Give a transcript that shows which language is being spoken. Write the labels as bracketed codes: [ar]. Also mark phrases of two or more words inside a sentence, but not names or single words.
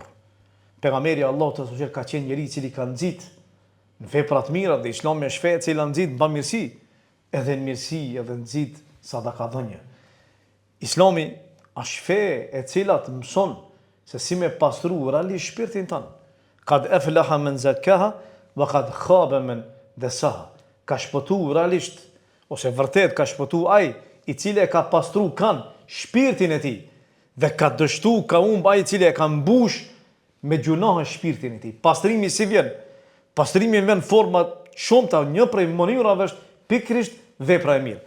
[sq] Pejgamberi Allahu te zotëri ka qenë njeri i cili ka nxit në vepra të mira dhe Islami është fe e cila nxit në bamirësi, edhe në mirësi, edhe nxit sadaka dhënie. Islami është fe e cila të mëson se si me pastru realisht shpirtin tanë. [ar] قد أفلح من زكاها وقد خاب من دساها. [sq] Ka shpëtu realisht ose vërtet ka shpëtu ai i cili e ka pastru kan shpirtin e tij dhe ka dështu ka ai i cili e ka mbush me gjunohë shpirtin e tij. Pastrimi si vjen? Pastrimi vjen në forma shumëta, një prej mënyrave është pikërisht vepra e mirë.